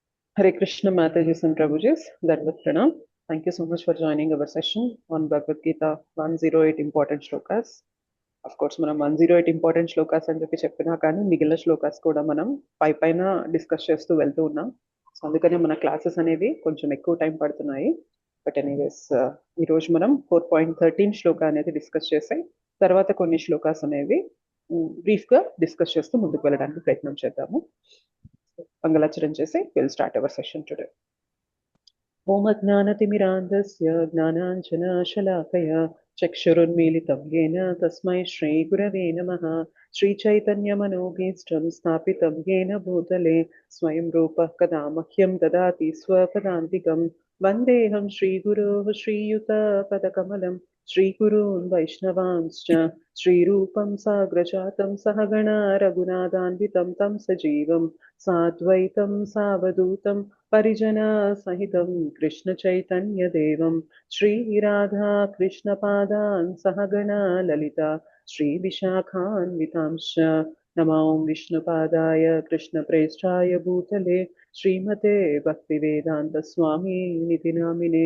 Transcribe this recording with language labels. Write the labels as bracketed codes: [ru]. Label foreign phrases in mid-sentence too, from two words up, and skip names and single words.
[en] Hare Krishna Mataji and Prabhuji, Dandavat Pranam. Thank you so much for joining our session on Bhagavad Gita 108 important shlokas. Of course, [te] మనం 108 ఇంపార్టెంట్ శ్లోకాస్ అని చెప్పినా కానీ మిగిలిన శ్లోకాస్ కూడా మనం పైన డిస్కస్ చేస్తూ వెళ్తూ ఉన్నాం. సో అందుకనే మన క్లాసెస్ అనేవి కొంచెం ఎక్కువ టైం పడుతున్నాయి. [en] but anyways [te] ఈరోజు మనం 4.13 శ్లోక అనేది డిస్కస్ చేసి తర్వాత కొన్ని శ్లోకాస్ అనేవి బ్రీఫ్గా డిస్కస్ చేస్తూ ముందుకు వెళ్ళడానికి ప్రయత్నం చేద్దాము. మంగళాచరణ చేసి [en] will start our session today. [sa] ఓం అజ్ఞానతిమిరాంధస్య జ్ఞానాంజనశలాకయ చక్షురున్మీలితం येन తస్మై శ్రీగురవే నమః. శ్రీచైతన్యమనోభీష్టం స్థాపితం येन భూతలే స్వయం రూపः కదా మహ్యం దదాతి స్వపదాంతికం. వందేహం శ్రీగురోః శ్రీయుతపదకమలం శ్రీగురూన్ వైష్ణవాంశ్చ శ్రీరూపం సాగ్రజాతం సహగణా రఘునాథాన్వితం తం సజీవం సాద్వైతం సావధూతం పరిజనా సహితం కృష్ణ చైతన్య దేవం శ్రీ రాధా కృష్ణ పాదాన్ సహగణ లలిత శ్రీ విశాఖాన్వితాంశ్చ నమో విష్ణుపాదాయ కృష్ణ ప్రేష్ఠాయ భూతలే శ్రీమతే భక్తి వేదాంత స్వామి నితి నామినే.